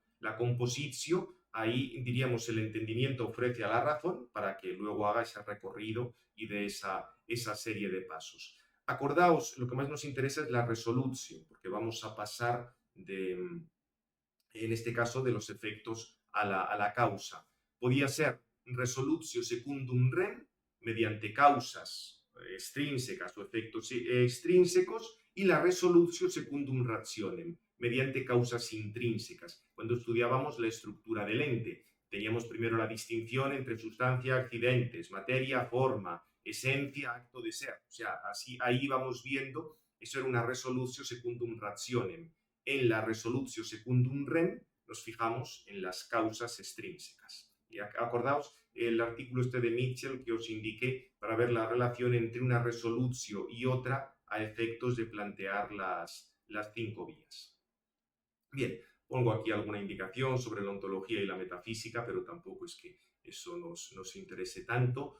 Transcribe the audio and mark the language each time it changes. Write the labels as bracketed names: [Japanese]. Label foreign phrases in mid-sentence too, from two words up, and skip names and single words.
[Spanish] La compositio, ahí diríamos el entendimiento ofrece a la razón para que luego haga ese recorrido y de esa serie de pasos. Acordaos, lo que más nos interesa es la resolutio, porque vamos a pasar en este caso, de los efectos a la causa. Podía ser [Latin] resolutio secundum rem, [Spanish] mediante causas extrínsecas o efectos extrínsecos, y la [Latin] resolutio secundum rationem, [Spanish] mediante causas intrínsecas. Cuando estudiábamos la estructura del ente, teníamos primero la distinción entre sustancia, accidentes, materia, forma, esencia, acto de ser. O sea, así ahí íbamos viendo, eso era una [Latin] resolutio secundum rationem. [Spanish] En la [Latin] resolutio secundum rem [Spanish] nos fijamos en las causas extrínsecas. Y acordaos el artículo de Mitchell que os indiqué para ver la relación entre una resolutio y otra a efectos de plantear las 5 vías. Bien, pongo aquí alguna indicación sobre la ontología y la metafísica, pero tampoco es que eso nos interese tanto.